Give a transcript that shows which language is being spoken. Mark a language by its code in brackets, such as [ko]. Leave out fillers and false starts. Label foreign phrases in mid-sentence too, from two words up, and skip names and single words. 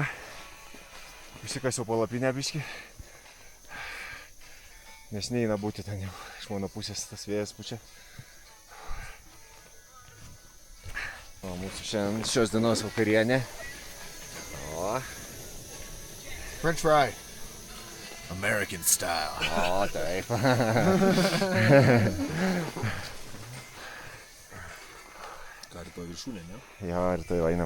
[lt] Išsikasiau palapinę biškį. Nes neina būti ten jau. Iš mano pusės tas vėjas pučia. O mūsų šiandien šios dienos vakarienė. O. [en] French fry. American style. [lt] O, taip. Ką rytoj viršūnė, ne? Jo, rytoj einam.